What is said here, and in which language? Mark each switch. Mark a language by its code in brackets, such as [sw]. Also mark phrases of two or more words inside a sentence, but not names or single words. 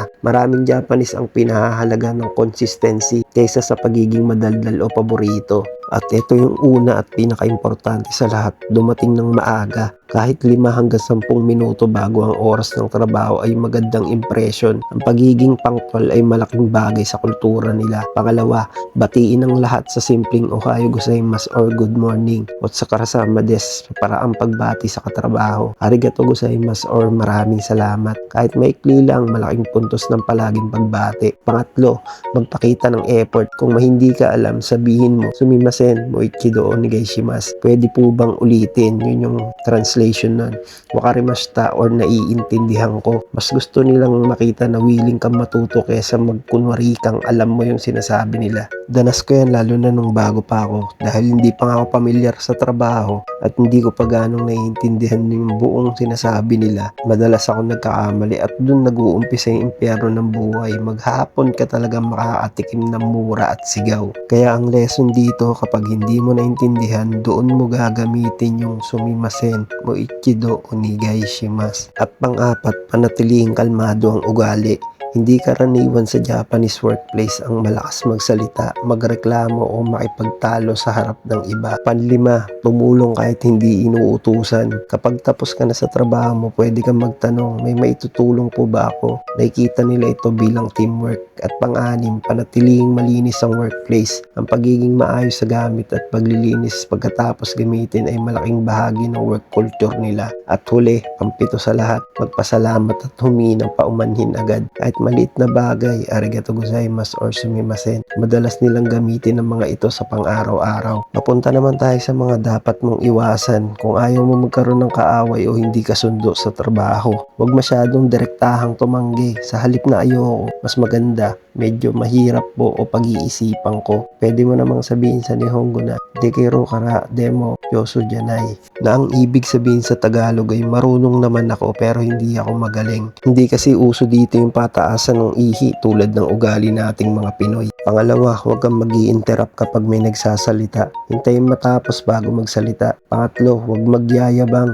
[tl] Maraming Japanese ang pinahahalaga ng consistency kaysa sa pagiging madaldal o paborito. At ito yung una at pinaka-importante sa lahat, dumating ng maaga. Kahit 5 hanggang 10 minuto bago ang oras ng trabaho ay magandang impression. Ang pagiging punctual ay malaking bagay sa kultura nila. Pangalawa, batiin ang lahat sa simpleng [ja] おはようございます [tl] or [en] good morning. [tl] At sa karasama des, para ang pagbati sa katrabaho. [ja] ありがとうございます [tl] or maraming salamat. Kahit maikli lang, malaking puntos ng palaging pagbati. Pangatlo, magpakita ng effort. Kung hindi ka alam, sabihin mo, [ja] すみません、もう一度お願いします. [tl] Pwede po bang ulitin? Yun yung translation nun. Wakarimashita or naiintindihan ko. Mas gusto nilang makita na willing kang matuto kaysa magkunwari kang alam mo yung sinasabi nila. Danas ko yan lalo na nung bago pa ako dahil hindi pa nga ako pamilyar sa trabaho at hindi ko pa ganong naiintindihan yung buong sinasabi nila. Madalas ako nagkakamali at dun nag-uumpisa yung impyerno ng buhay. Maghapon ka talaga makakatikim ng mura at sigaw. Kaya ang lesson dito, kapag hindi mo naintindihan, doon mo gagamitin yung [ja] すみません、もう一度お願いします. [tl] At pang-apat, panatiling kalmado ang ugali. Hindi karaniwan sa [en] Japanese workplace [tl] ang malakas magsalita, magreklamo o makipagtalo sa harap ng iba. Panlima, tumulong kahit hindi inuutusan. Kapag tapos ka na sa trabaho mo, pwede kang magtanong, may maitutulong po ba ako? Nakikita nila ito bilang teamwork. At pang-anim, panatiling malinis ang workplace. Ang pagiging maayos sa gamit at paglilinis pagkatapos gamitin ay malaking bahagi ng [en] work culture [tl] nila. At huli, pampito sa lahat, magpasalamat at huminang paumanhin agad. Kahit maliit na bagay, [ja] ありがとうございます or sumimasen, [tl] madalas nilang gamitin ang mga ito sa pang-araw-araw. Papunta naman tayo sa mga dapat mong iwasan kung ayaw mo magkaroon ng kaaway o hindi kasundo sa trabaho. Huwag masyadong direktahang tumanggi. Sa halip na ayoko, mas maganda, medyo mahirap po o pag-iisipan ko. Pwede mo namang sabihin sa Nihongo na Dekero kara demo yosu janai, na ang ibig sabihin sa Tagalog ay marunong naman ako pero hindi ako magaling. Hindi kasi uso dito yung pataasan ng ihi tulad ng ugali nating mga Pinoy. Pangalawa, huwag kang mag-i-interrupt kapag may nagsasalita. Hintayin matapos bago magsalita. Pangatlo, huwag magyayabang.